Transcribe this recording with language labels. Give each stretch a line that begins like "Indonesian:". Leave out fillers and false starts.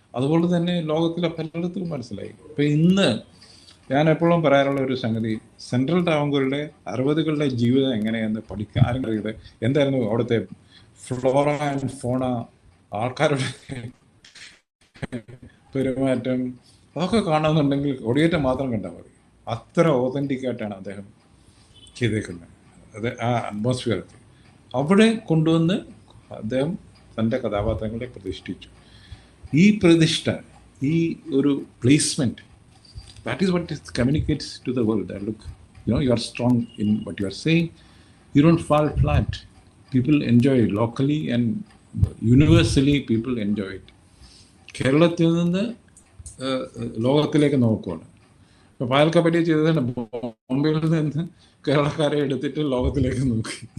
Malayalam: അതുപോലെ തന്നെ ലോകത്തിലെ പലയിടത്തും മനസ്സിലായി. ഇപ്പം ഇന്ന് ഞാൻ എപ്പോഴും പറയാനുള്ള ഒരു സംഗതി, സെൻട്രൽ ട്രാവൻകൂറിലെ 60കളുടെ ജീവിതം എങ്ങനെയെന്ന് പഠിക്കാൻ അറിയത്, എന്തായിരുന്നു അവിടുത്തെ ഫ്ലോറ ആൻഡ് ഫോണ, ആൾക്കാരുടെ പെരുമാറ്റം, അതൊക്കെ കാണുന്നുണ്ടെങ്കിൽ കൊടിയേറ്റം മാത്രം കണ്ടാൽ മതി. അത്ര ഓതൻറ്റിക്കായിട്ടാണ് അദ്ദേഹം ചെയ്തേക്കുന്നത്. അത് ആ അറ്റ്മോസ്ഫിയറൊക്കെ അവിടെ കൊണ്ടുവന്ന് അദ്ദേഹം തൻ്റെ കഥാപാത്രങ്ങളെ പ്രതിഷ്ഠിച്ചു. ഈ പ്രതിഷ്ഠ, ഈ ഒരു placement,
English: that is what it communicates to the world, that look, you are strong in what you are saying, you don't fall flat, people enjoy it locally and universally, people enjoy it.
Malayalam: കേരളത്തിൽ നിന്ന് ലോകത്തിലേക്ക് നോക്കുകയാണ്. ഇപ്പോൾ പായൽക്കപ്പറ്റി ചെയ്തതാണ്, ബോംബെയിൽ നിന്ന് കേരളക്കാരെ എടുത്തിട്ട് ലോകത്തിലേക്ക് നോക്കി.